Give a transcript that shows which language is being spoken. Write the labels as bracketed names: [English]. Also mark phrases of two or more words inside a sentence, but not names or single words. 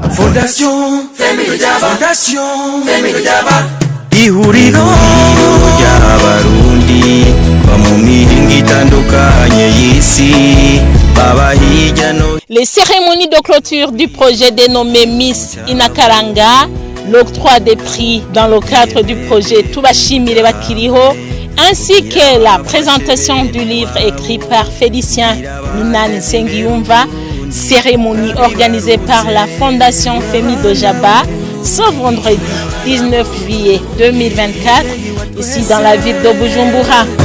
[French] Fondation Femi Dojaba, Fondation Femi Dojaba. [Rundi] Ihuriro ry'abarundi ba mu mihingo itandukanye y'isi baba hirya no. [French] Les cérémonies de clôture du projet dénommé Miss Inakaranga, l'octroi des prix dans le cadre du projet Tubashimire Bakiriho, ainsi que la présentation du livre écrit par Félicien Minani Nsengiyumva, cérémonie organisée par la Fondation Femi Dojaba, ce vendredi 19 juillet 2024, ici dans la ville de Bujumbura.